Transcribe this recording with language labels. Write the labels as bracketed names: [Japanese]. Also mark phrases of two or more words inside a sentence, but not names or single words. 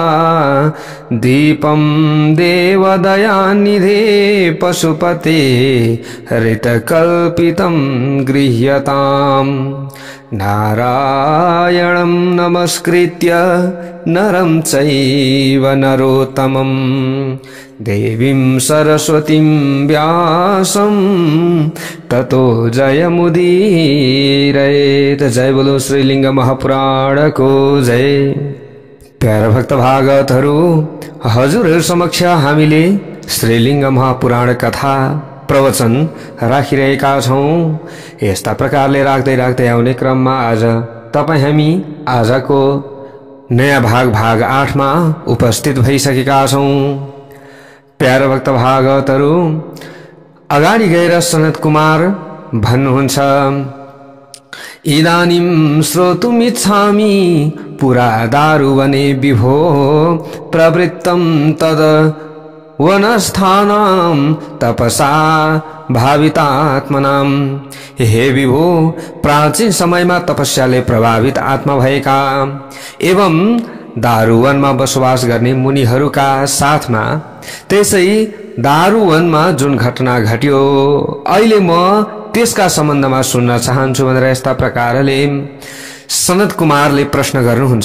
[Sanskrit] दीपं देवदयानिधे पशुपते हरितकल्पितं गृह्यताम् नारायणं नमस्कृत्य नरं चैव नरोत्तमं देवीं सरस्वतीं व्यासं ततो जयमुदीरयेत। [Nepali] जय बोलो श्रीलिंग महापुराण को जय। प्यारा भक्त भागवतहरु, हजुरहरु समक्ष हामीले श्रीलिंग महापुराण कथा प्रवचन राखिरहेका छौं। यस्ता प्रकारले राख्दै राख्दै आउने क्रममा आज हामी आजको नयाँ भाग 8 मा उपस्थित भइसकेका छौं। प्यारा भक्त भागवतहरु, अगाडि गएर सनत कुमार भन्नुहुन्छ, [Sanskrit] इदानीं श्रोतुमिच्छामि पुरा दारुवने विभो प्रवृत्तं तद वनस्थानां तपसा भावितात्मनां। [Nepali] हे विभो, प्राचीन समयमा तपस्याले प्रभावित आत्मा भएका एवं दारुवनमा बसोबास गर्ने मुनिहरूका साथमा त्यसै दारुवनमा जुन घटना घट्यो अहिले म त्यसका सम्बन्धमा सुन्न चाहन्छु भनेर यस्ता प्रकारले सनत कुमारले प्रश्न गर्नुहुन्छ।